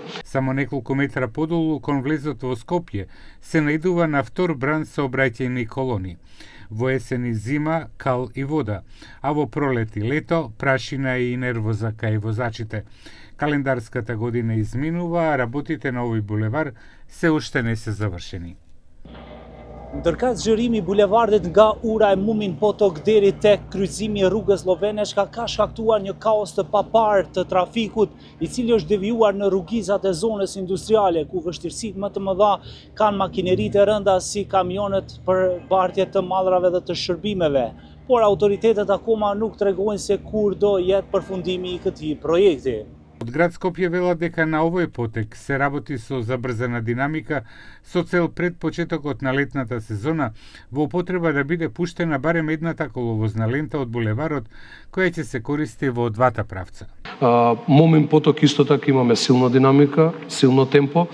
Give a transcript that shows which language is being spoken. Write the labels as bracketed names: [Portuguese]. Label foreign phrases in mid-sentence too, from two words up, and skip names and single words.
[Macedonian] Само неколку метра подолу кон влезот во Скопје се наидува на втор бран сообраќајни колони. Во есен и зима кал и вода, а во пролет и лето прашина и нервоза кај возачите. Календарската година изминува, а работите на овој булевар се уште не се завршени. [Albanian] Ndërka zgjerimi bulevardit nga ura e Mumin Potok deri tek kryqëzimi i rrugës Lloveneshka ka shkaktuar një kaos të paparë të trafikut, i cili është devijuar në rrugizat e zonës industriale, ku vështirësitë më të mëdha kanë makineritë e rënda si kamionet për bartje të mallrave dhe të shërbimeve. Por autoritetet akoma nuk tregojnë se kur do jetë përfundimi i këtij projekti. [Macedonian] Од град Скопје велат дека на овој потек се работи со забрзана динамика со цел пред почетокот на летната сезона во употреба да биде пуштена барем едната коловозна лента од булеварот која ќе се користи во двата правца. Мумин Поток исто така имаме силна динамика, силно темпо.